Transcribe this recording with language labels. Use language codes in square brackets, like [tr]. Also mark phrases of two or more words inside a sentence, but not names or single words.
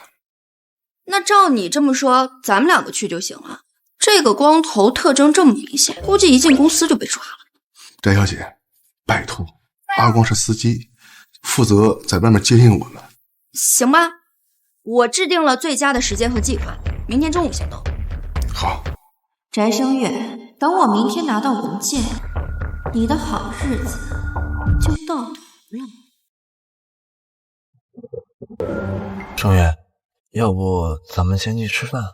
[zh] 那照你这么说，咱们2个去就行了。这个光头特征这么明显，估计一进公司就被抓了。翟小姐，拜托，阿光是司机，負責在外面接应我們。行吧，我制定了最佳的時間和計劃，明天中午行動。好。翟聲月，等我明天拿到文件，你的好日子就到頭了。聲月，要不咱們先去吃飯？